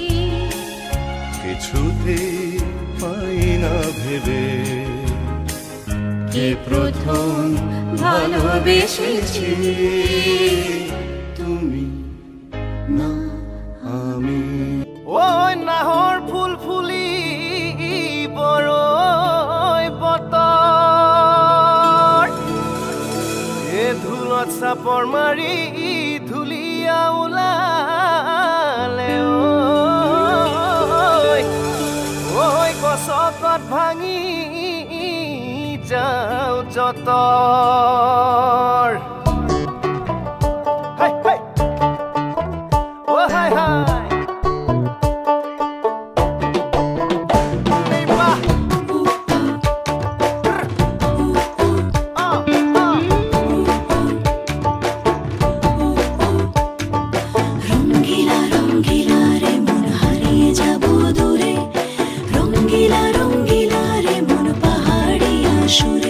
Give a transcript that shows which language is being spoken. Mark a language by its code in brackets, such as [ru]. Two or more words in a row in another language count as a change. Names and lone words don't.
[bn] কিছুতেই পাই না ভেবে। কে প্রথম ভালোবেসেছি তুমি না আমি। [as] ওই নাহৰ ফুল ফুলি বৰৈ বতৰ, এ ধুলত চাপৰ মাৰি ধুলীয়া ওলালে। ঐ গছকত ভাঙি যাওঁ যতৰ। হাই হাই ও হাই হাই [bn] রঙ্গিলা রঙ্গিলা রে মন হারিয়ে যাব দূরে, রঙ্গিলা রঙ্গিলা রে মন পাহাড়িয়া সুরে।